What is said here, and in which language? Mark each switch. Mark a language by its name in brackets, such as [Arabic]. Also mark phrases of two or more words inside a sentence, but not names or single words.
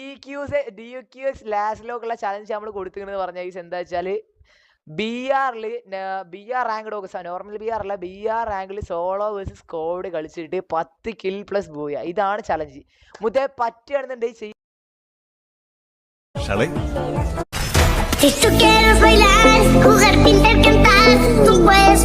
[Malayalam] DQS ലാസ്റ്റിലോക്കുള്ള ചലഞ്ച് നമ്മൾ കൊടുത്തിരിക്കുന്നത് പറഞ്ഞ ഗൈസ് എന്താ വെച്ചാൽ [English] BR ranked [Malayalam] ഒക്കെ [English] normal BR [Malayalam] അല്ല BR റാങ്കിൽ [English] solo versus squad [Malayalam] കളിച്ചിട്ട് [English] 10 kill plus booyah. [Malayalam] ഇതാണ് ചലഞ്ച്. മുതേ പറ്റുകയാണെന്നുണ്ടെങ്കിൽ [Spanish] Si tú quieres bailar, jugar, pintar, cantar, tú puedes.